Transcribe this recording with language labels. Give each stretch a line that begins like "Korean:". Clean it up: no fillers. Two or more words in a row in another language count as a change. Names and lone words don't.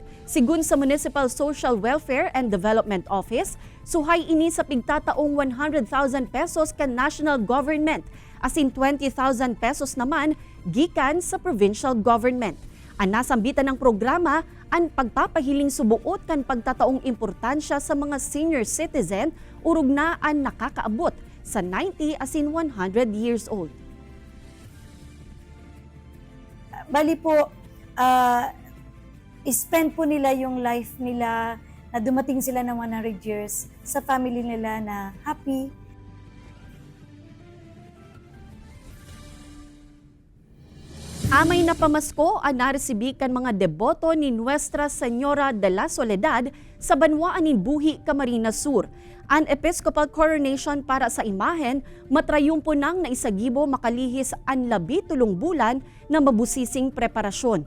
Bikol: Sigun sa Municipal Social Welfare and Development Office, suhay ini sa pigtataong 100,000 pesos kan national government asin 20,000 pesos naman gikan sa provincial government. Ang nasambitan ng programa ang pagpapahiling subuot kan pagtataong importansya sa mga
English: senior citizen
Bikol: urog na ang nakakaabot sa 90 asin 100
English: years old.
Filipino: Bali po, spend po nila yung life nila na dumating sila ng 100 years sa family nila na happy.
Bikol: Amay na pamasko ang naresibi kan mga deboto ni Nuestra Señora de la Soledad sa banwaan nin Buhi, Camarines Sur. Ang Episcopal coronation para sa imahen, matrayumpo nang naisagibo makalihis ang 13 bulan na mabusising preparasyon.